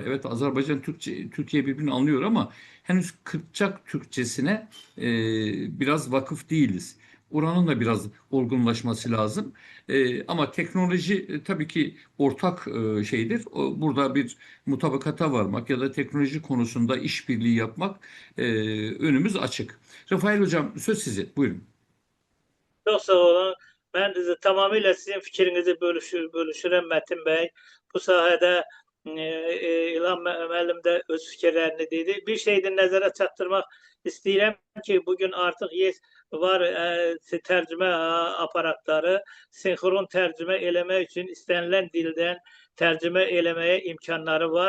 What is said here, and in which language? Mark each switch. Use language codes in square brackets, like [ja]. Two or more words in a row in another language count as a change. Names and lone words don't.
[tr] Evet Azerbaycan Türkçe, Türkiye birbirini anlıyor ama henüz Kıpçak Türkçesine biraz vakıf değiliz. Oranın da biraz olgunlaşması lazım. Ama teknoloji tabii ki ortak şeydir. Burada bir mutabakata varmak ya da teknoloji konusunda işbirliği yapmak önümüz açık. Rafael Hocam söz size. Buyurun. [az] Çox sağ olun. Mən tamamilə sizin fikrinizi bölüşürəm Mətin bəy. Bu sahədə İlham müəllim də öz fikirlərini dedi. Bir şey də nəzərə çatdırmaq istəyirəm ki, bugün artıq var tərcümə aparatları sinxron tərcümə eləmək üçün istənilən dildən tərcümə eləməyə imkanları var.